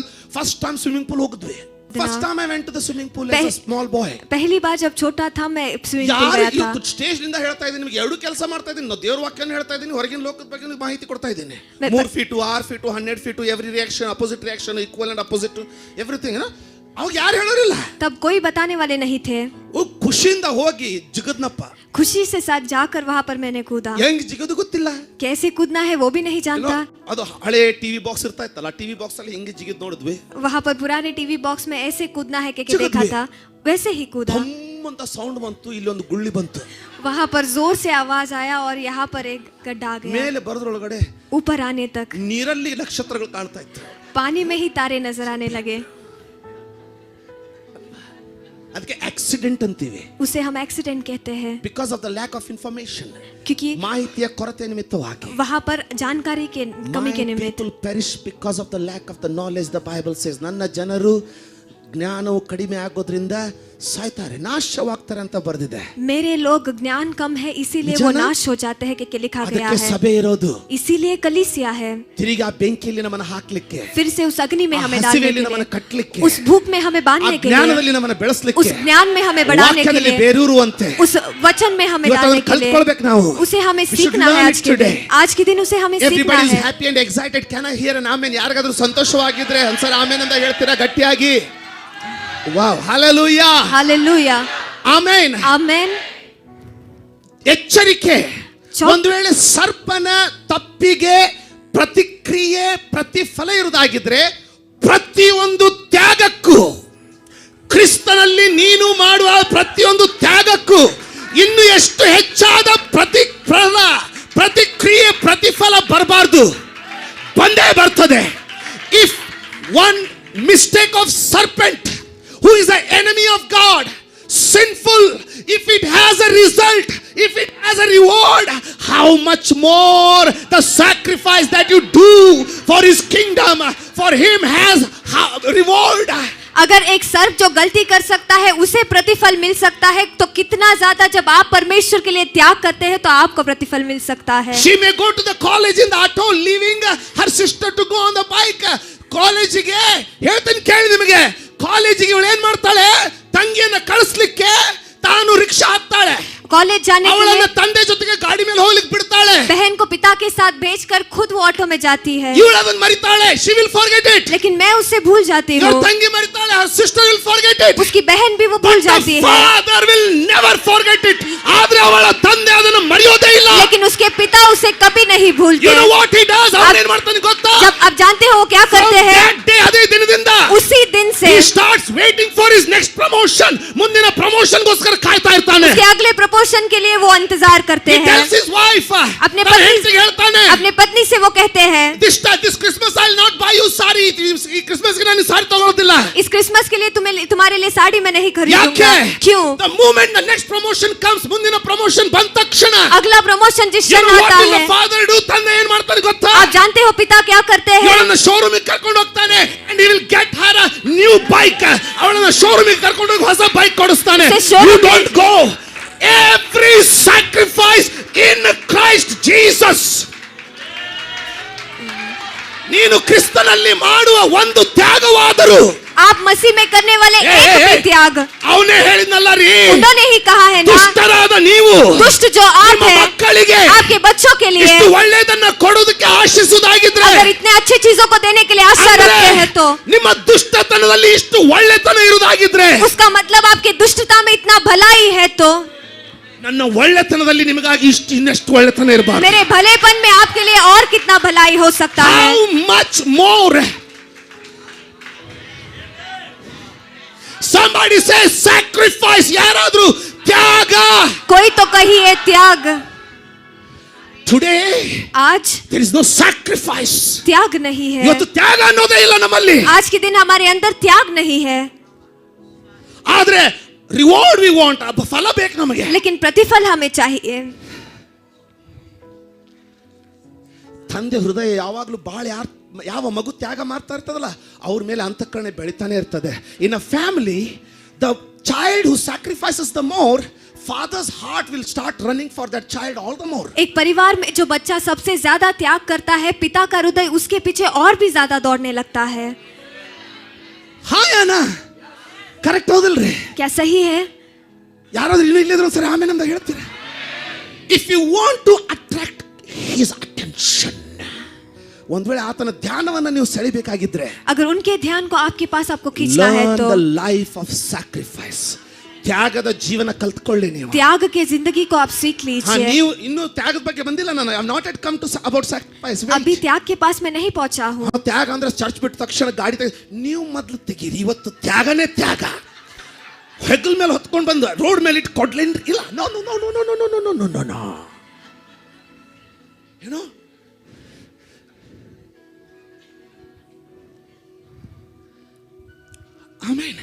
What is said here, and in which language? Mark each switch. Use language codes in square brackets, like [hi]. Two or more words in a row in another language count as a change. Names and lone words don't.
[en] first time swimming pool [kn] ಹೋಗಿದ್ವಿ. [en] First time I went to the swimming pool as a small boy. [hi] पहली बार जब छोटा था मैं स्विमिंग पूल गया था. [kn] ಯಾರು ಸ್ಟೇಜ್ ನಿಂದ ಹೇಳ್ತಾ ಇದ್ದೀನಿ ನಿಮಗೆ, ಎರಡು ಕೆಲಸ ಮಾಡ್ತಾ ಇದ್ದೀನಿ. ನಾವು ದೇವರ ವಾಕ್ಯನ ಹೇಳ್ತಾ ಇದ್ದೀನಿ, ಹೊರಗಿನ ಲೋಕದ ಬಗ್ಗೆ ಮಾಹಿತಿ ಕೊಡ್ತಾ ಇದ್ದೀನಿ. [en] 3 feet, 6 feet, 100 feet, every reaction, opposite reaction, equal and opposite everything. [kn] ಅವಾಗ ಯಾರು ಹೇಳೋರಿಲ್ಲ. [hi] तब कोई बताने वाले नहीं थे. [kn] ಖುಷಿಯಿಂದ ಹೋಗಿ ಜಿಗದ್ನಪ್ಪ. [hi] खुशी से साथ जाकर वहां पर मैंने कूदा. [kn] ಹೆಂಗ್ ಜಿಗದು ಗೊತ್ತಿಲ್ಲ. [hi] कैसे कूदना है वो भी नहीं जानता. [kn] ಅದು ಹಳೆ ಟಿವಿ ಬಾಕ್ಸ್ ಇರ್ತಾ ಇತ್ತಲ್ಲ, ಟಿವಿ ಬಾಕ್ಸ್ ಅಲ್ಲಿ ಹೆಂಗೆ ಜಿಗಿದ್ ನೋಡಿದ್ವಿ. [hi] वहां पर पुराने टीवी बॉक्स में ऐसे कूदना है कि जिगद देखा में। था, वैसे ही कूदा. [kn] ಅಂತ ಸೌಂಡ್ ಬಂತು, ಇಲ್ಲಿ ಒಂದು ಗುಳ್ಳಿ ಬಂತು. [hi] वहां पर जोर से आवाज आया और यहाँ पर एक गड्ढा आ गया. [kn] ಮೇಲೆ ಬರೋದ್ರೊಳಗಡೆ [hi] ऊपर आने तक [kn] ನೀರಲ್ಲಿ ನಕ್ಷತ್ರಗಳು ಕಾಣ್ತಾ ಇತ್ತು. [hi] पानी में ही तारे नजर आने लगे. [kn] ಅದಕ್ಕೆ ಆಕ್ಸಿಡೆಂಟ್ ಅಂತೀವಿ. [hi] उसे हम एक्सीडेंट कहते हैं. [en] because of the lack of information. [hi] क्योंकि [kn] ಮಾಹಿತಿಯ ಕೊರತೆ ನಿಮಿತ್ತವಾಗಿ [hi] वहां पर जानकारी के कमी के निमित्त [en] people perish because of the lack of the knowledge. The Bible says [kn] ನನ್ನ ಜನರು ಜ್ಞಾನವು ಕಡಿಮೆ ಆಗೋದ್ರಿಂದ ಸಾಯ್ತಾರೆ, ನಾಶವಾಗ್ತಾರೆ ಅಂತ ಬರೆದಿದೆ. [hi] मेरे लोग ज्ञान कम है इसीलिए वो नाश हो जाते हैं कि लिखा गया [kn] ಅದಕ್ಕೆ [hi] है. [kn] ಸಭೆ ಇರೋದು. [hi] इसीलिए कलीसिया है. [kn] ತಿರುಗಿ ಆ ಬೆಂಕಿಯಲ್ಲಿ ನಮ್ಮನ್ನ ಹಾಕ್ಲಿಕ್ಕೆ, [hi] फिर से उस अग्नि में हमें डालने [kn] ಹಸಿವೆಯಲ್ಲಿ [hi] के [kn] ನಮ್ಮನ್ನ [hi] लिए, [kn] ಕಟ್ಟಲಿಕ್ಕೆ, [hi] उस भूख में हमें बांधने के लिए, [kn] ಜ್ಞಾನದಲ್ಲಿ ನಮ್ಮನ್ನ [hi] उस [kn] ಬೆಳೆಸಲಿಕ್ಕೆ, [hi] ज्ञान में हमें बढ़ाने के [kn] ವಾಕ್ಯದಲ್ಲಿ [hi] लिए, [kn] ಬೇರೂರುವಂತೆ [hi] उस वचन में हमें [kn] ಇವತ್ತು [hi] डालने [kn] ಅದನ್ನ [hi] के लिए [kn] ಕಲ್ತ್ಕೊಳ್ಬೇಕು ನಾವು. [hi] उसे हमें [en] We should [hi] सीखना है. [en] learn [hi] आज [en] it [hi] के [en] today. [hi] दिन, आज के दिन उसे हमें सीखना [en] Everybody is [hi] है. [en] happy and excited. Can I hear an amen? [kn] ಯಾರಿಗಾದ್ರೂ ಸಂತೋಷವಾಗಿದ್ರೆ ಒಂದ್ಸಲ ಆಮೆನ್ ಅಂತ ಹೇಳ್ತೀರಾ ಗಟ್ಟಿಯಾಗಿ? ವಾವ್, ಹಲ್ಲೆಲೂಯಾ, [hi] हालेलुया, [kn] ಆಮೆನ್. [hi] आमेन. [kn] ಎಚ್ಚರಿಕೆ, ಒಂದು ವೇಳೆ ಸರ್ಪನ ತಪ್ಪಿಗೆ ಪ್ರತಿಕ್ರಿಯೆ ಪ್ರತಿಫಲ ಇರುವುದಾಗಿದ್ರೆ ಪ್ರತಿಯೊಂದು ತ್ಯಾಗಕ್ಕೂ, ಕ್ರಿಸ್ತನಲ್ಲಿ ನೀನು ಮಾಡುವ ಪ್ರತಿಯೊಂದು ತ್ಯಾಗಕ್ಕೂ ಇನ್ನು ಎಷ್ಟು ಹೆಚ್ಚಾದ ಪ್ರತಿಕ್ರಿಯೆ ಪ್ರತಿಫಲ ಬರಬಾರ್ದು, ಬಂದೇ ಬರ್ತದೆ. [en] if one mistake of serpent who is the enemy of God, sinful, if it has a result, if it has a reward, how much more the sacrifice that you do for his kingdom, for him has reward. [hi] अगर एक सर्प जो गलती कर सकता है उसे प्रतिफल मिल सकता है, तो कितना ज्यादा जब आप परमेश्वर के लिए त्याग करते हैं तो आपको प्रतिफल मिल सकता है. [en] She may go to the college in the auto, leaving her sister to go on the bike. [kn] ಕಾಲೇಜಿಗೆ ಹೇಳ್ತೀನಿ ಕೇಳಿ ನಿಮಗೆ, ಕಾಲೇಜಿಗೆ ಇವಳು ಏನ್ ಮಾಡ್ತಾಳೆ, ತಂಗಿಯನ್ನ ಕಳಿಸ್ಲಿಕ್ಕೆ ತಾನು ರಿಕ್ಷಾ ಹತ್ತಾಳೆ. [hi] कॉलेज जाने के लिए [kn] ತಂದೆ ಜೊತೆಗೆ ಗಾಡಿ ಮೇಲೆ ಹೋಗ್ಲಿಕ್ಕೆ ಬಿಡ್ತಾಳೆ. [hi] बहन को पिता के साथ भेजकर खुद वो ऑटो में जाती है. [kn] ಇವಳು ಅದನ್ನ ಮರಿತಾಳೆ. [en] She will forget it. [hi] लेकिन मैं उससे भूल जाती हूँ. [kn] ತಂಗಿ ಮರಿತಾಳೆ. [en] Her sister will forget it. [hi] उसकी बहन भी वो भूल जाती है. [en] Father will never forget it. [kn] ಆದ್ರೆ ಅವಳ ತಂದೆ ಅದನ್ನ ಮರೆಯೋದೇ ಇಲ್ಲ. [hi] लेकिन उसके पिता उसे कभी नहीं भूलते. [en] You know what he does? [kn] ಅವನು ಏನು ಮಾಡ್ತಾನೆ ಗೊತ್ತಾ? [hi] जब आप जानते हो क्या करते हैं, [kn] ಅದೇ ದಿನದಿಂದ [hi] उसी दिन से [en] he starts waiting for his next promotion. [kn] ಮುಂದಿನ ಪ್ರಮೋಷನ್ ಗೋಸ್ಕರ ಕಾಯ್ತಾ ಇರ್ತಾನೆ. [hi] उसके अगले प्रमोशन के लिए वो इंतजार करते [en] He [hi] हैं. [en] tells his wife, [hi] अपने पत्नी से वो कहते हैं, [en] this Christmas I'll not buy you saree. [kn] ಈ ಕ್ರಿಸ್ಮಸ್ ಗೆ ನಾನು ಸಾರಿ ತಗೊಳ್ಳೋದಿಲ್ಲ. [hi] इस क्रिसमस के लिए तुम्हारे लिए साड़ी मैं नहीं खरीदूंगा. क्यों? [en] The moment the next promotion comes, [kn] ಮುಂದಿನ ಪ್ರಮೋಷನ್ ಬಂದ ತಕ್ಷಣ [hi] अगला प्रमोशन जिस [en] you [hi] क्षण [en] know what [hi] आता [en] will the [hi] है, [en] father do? [kn] ತಂದೆ ಏನು ಮಾಡ್ತಾನೆ ಗೊತ್ತಾ? [hi] आप जानते हो पिता क्या करते हैं? [kn] ಅವಳನ್ನ ಶೋರೂಮ್ ಗೆ ಕರ್ಕೊಂಡು ಹೋಗ್ತಾನೆ [en] and he will get her a new bike. [kn] ಅವಳನ್ನ ಶೋರೂಮ್ ಗೆ ಕರ್ಕೊಂಡು ಹೋಗಿ ಹೊಸ ಬೈಕ್ ಕೊಡಿಸ್ತಾನೆ. [en] You don't go. Every sacrifice in Christ Jesus. [kn] ನೀನು ಕ್ರಿಸ್ತನಲ್ಲಿ ಮಾಡುವ ಒಂದು ತ್ಯಾಗವಾದರೂ, [hi] आप मसीह में करने वाले एक भी त्याग, [kn] ಅವನೇ ಹೇಳಿದ್ನಲ್ಲ ರೀ, [hi] उन्होंने ही कहा है ना, [kn] ದುಷ್ಟರಾದ ನೀವು [hi] दुष्ट जो आप [kn] ನಿಮ್ಮ [hi] हैं, [kn] ಮಕ್ಕಳಿಗೆ [hi] आपके बच्चों के लिए [kn] ಇಷ್ಟು ಒಳ್ಳೆಯದನ್ನ ಕೊಡೋದಕ್ಕೆ ಆಶಿಸುವುದಾಗಿದ್ರೆ, [hi] अगर इतने अच्छी चीजों को देने के लिए आशा रखते हैं तो [kn] ನಿಮ್ಮ ದುಷ್ಟತನದಲ್ಲಿ ಇಷ್ಟು ಒಳ್ಳೆತನ ಇರುವುದಾಗಿದ್ರೆ, [hi] उसका मतलब आपकी दुष्टता में इतना भलाई है तो [kn] ನನ್ನ ಒಳ್ಳೆತನದಲ್ಲಿ ನಿಮಗಾಗಿ ಇನ್ನಷ್ಟು ಒಳ್ಳೆತನ ಇರಬಾರದು. [hi] मेरे भलेपन में आपके लिए और कितना भलाई हो सकता है. [en] How much more? Somebody say sacrifice. [kn] ಯಾರಾದ್ರೂ ತ್ಯಾಗ. [hi] कोई तो कहिए त्याग. [en] Today [hi] आज [en] there is no sacrifice. [hi] त्याग नहीं है. [kn] ಇವತ್ತು ತ್ಯಾಗ ಅನ್ನೋದೇ ಇಲ್ಲ ನಮ್ಮಲ್ಲಿ. [hi] आज के दिन हमारे अंदर त्याग नहीं है. [en] ಆದ್ರೆ reward we want. [kn] ಫಲ ಬೇಕು ನಮಗೆ. [hi] लेकिन प्रतिफल हमें चाहिए. [kn] ತಂದೆ ಹೃದಯ ಯಾವಾಗಲೂ ಬಹಳ ಯಾವ ಮಗು ತ್ಯಾಗ ಮಾಡ್ತಾ ಇರ್ತದಲ್ಲ ಅವ್ರ ಮೇಲೆ ಅಂತಃಕರಣೆ ಬೆಳಿತಾನೆ ಇರ್ತದೆ. [en] in a family the child who sacrifices the more, father's heart will start running for that child all the more. [hi] एक परिवार में जो बच्चा सबसे ज्यादा त्याग करता है, पिता का हृदय उसके पीछे और भी ज्यादा दौड़ने लगता है. [kn] ಹಾ ಯಾನಾ ಕರೆಕ್ಟ್ ಹೌದಿಲ್ರಿ? [hi] क्या सही है? [kn] ಯಾರಾದ್ರೂ ಇನ್ನೂ ಇಲ್ಲದ್ರು ಸರಿ ಆಮೇಲೆ ಅಂತ ಹೇಳ್ತೀರಾ? [en] If you want to attract his attention, [kn] ಒಂದ್ ವೇಳೆ ಆತನ ಧ್ಯಾನವನ್ನ ನೀವು ಸೆಳಿಬೇಕಾಗಿದ್ರೆ [hi] अगर उनके ध्यान को आपके पास आपको खींचना है [en] ಲರ್ನ್ [hi] तो [en] the life of sacrifice, [kn] ತ್ಯಾಗದ ಜೀವನ ಕಲ್ತ್ಕೊಳ್ಳಿ ನೀವು. [hi] त्याग के जिंदगी को आप सीख लीजिए. [kn] ನೀವು ಇನ್ನು ತ್ಯಾಗದ ಬಗ್ಗೆ ಬಂದಿಲ್ಲ. ನಾನು [en] I am not at come to about sacrifice. [hi] अभी त्याग के पास मैं नहीं पहुंचा हूँ. [kn] ತ್ಯಾಗ ಅಂದ್ರೆ ಚರ್ಚ್ ಬಿಟ್ಟ ತಕ್ಷಣ ಗಾಡಿ ನೀವು ಮೊದಲು ತೆಗೀರಿ. ಇವತ್ತು ತ್ಯಾಗನೇ ತ್ಯಾಗ. ಹೆಗಲ್ ಮೇಲೆ ಹೊತ್ಕೊಂಡು ಬಂದು ರೋಡ್ ಮೇಲೆ ಇಟ್ಟು ಕೊಡ್ಲೇನ್ರಿ ಇಲ್ಲ. [en] no no no no no no no no no no ಏನೋ ಆಮೆನ್